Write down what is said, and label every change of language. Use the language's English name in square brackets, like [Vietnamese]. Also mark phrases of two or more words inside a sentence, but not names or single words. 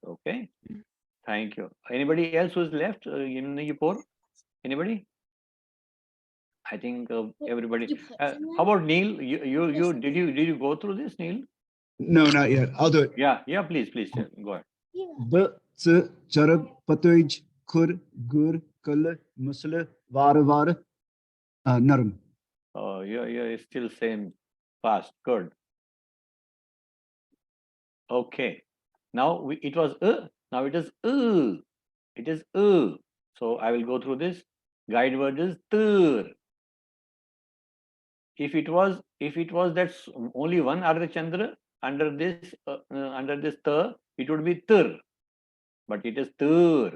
[English] Okay, thank you. Anybody else who's left in the report? Anybody? I think everybody. How about Neil? You did you go through this, Neil? No, not yet. I'll do it. Yeah, please, go ahead. B, T, Charab, Patuj, Khur, Gur, Kal, Musla, Var, Narum. Oh, you're still same fast. Good. Okay. Now it was now it is it is so I will go through this. Guide word is tur. If it was that's only one Ardha Chandra under this ta, it would be tur, but it is tur.